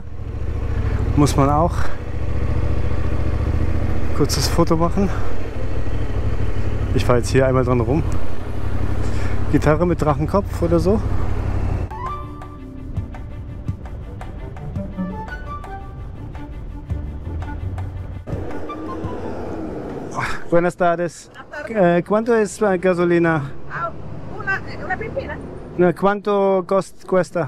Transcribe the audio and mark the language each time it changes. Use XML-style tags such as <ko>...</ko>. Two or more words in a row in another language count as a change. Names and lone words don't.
<de>Muss man auch kurzes Foto machen. Ich fahre jetzt hier einmal dran rum. Gitarre mit Drachenkopf oder so.</de> <es>Buenas tardes. ¿Cuánto es la gasolina? Una pipina, ¿Cuánto cuesta?</es>